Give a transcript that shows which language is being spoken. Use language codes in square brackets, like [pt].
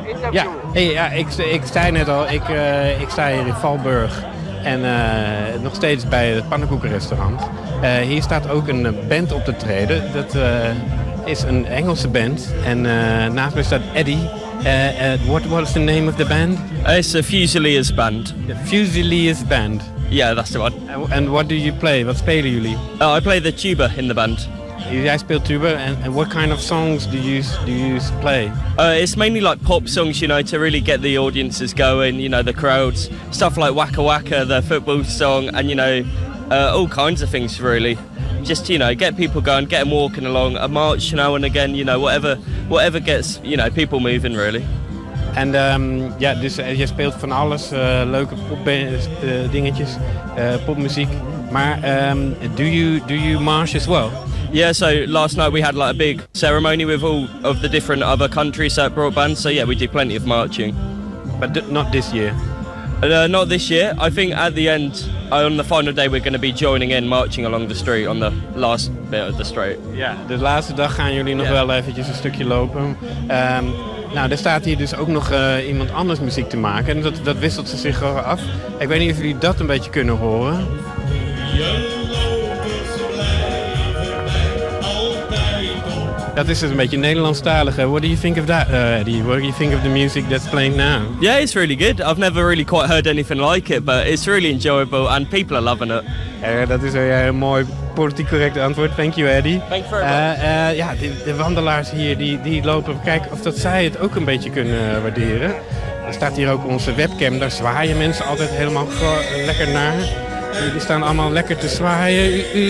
[nl] Ja, hey, ja, ik zei net al, ik sta hier in Valburg. En nog steeds bij het pannenkoekenrestaurant. Hier staat ook een band op te treden. Dat... is een Engelse band en naast me staat Eddie. [en] What was the name of the band? It's a Fusiliers band. The Fusiliers band. Yeah, that's the one. And what do you play? What [nl] spelen jullie? [en] I play the tuba in the band. [nl] Jij speelt tuba [en] and what kind of songs do you play? It's mainly like pop songs, you know, to really get the audiences going, you know, the crowds. Stuff like Waka Waka, the football song, and you know, all kinds of things really. Just, you know, get people going, get them walking along, a march now and again, you know, whatever gets, you know, people moving really. And yeah, [nl] dus je speelt van alles, leuke popdingetjes, popmuziek. Maar [en] do you march as well? Yeah, so last night we had like a big ceremony with all of the different other countries that brought bands, so yeah, we do plenty of marching. But not this year. Not this year. I think at the end, on the final day, we're going to be joining in, marching along the street on the last bit of the street. [nl] Ja, de laatste dag gaan jullie nog wel eventjes een stukje lopen. Nou, er staat hier dus ook nog iemand anders muziek te maken. En dat wisselt ze zich af. Ik weet niet of jullie dat een beetje kunnen horen. [en] That is a bit Nederlandstalig. What do you think of that, Eddie? What do you think of the music that's playing now? Yeah, it's really good. I've never really quite heard anything like it, but it's really enjoyable and people are loving it. [nl] Dat is een heel mooi politiek correct antwoord. [en] Thank you, Eddie. Thanks very much. [nl] Ja, de wandelaars hier die lopen. Kijk of dat zij het ook een beetje kunnen waarderen. Er staat hier ook onze webcam. Daar zwaaien mensen altijd helemaal lekker naar. Die staan allemaal lekker te zwaaien.